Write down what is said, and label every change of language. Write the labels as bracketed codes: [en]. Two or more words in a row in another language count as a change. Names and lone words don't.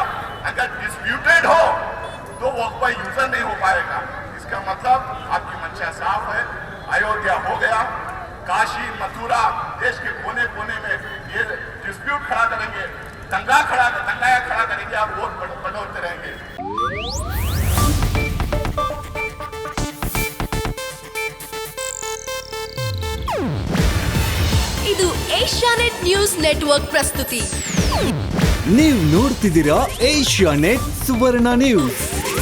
[hi] अगर डिस्प्यूटेड हो तो वक्फ [en] by user [hi] नहीं हो पाएगा। इसका मतलब आपकी मंशा साफ है, अयोध्या हो गया, काशी, मथुरा, देश के कोने कोने में ये डिस्प्यूट खड़ा करेंगे, दंगा खड़ा करेंगे, आप वोट बढ़ोतरी रहेंगे। [kn] ಇದು ಏಷ್ಯಾನೆಟ್ ನ್ಯೂಸ್ ನೆಟ್ವರ್ಕ್ ಪ್ರಸ್ತುತಿ. ನೀವು ನೋಡ್ತಿದ್ದೀರಾ ಏಷ್ಯಾನೆಟ್ ಸುವರ್ಣ ನ್ಯೂಸ್.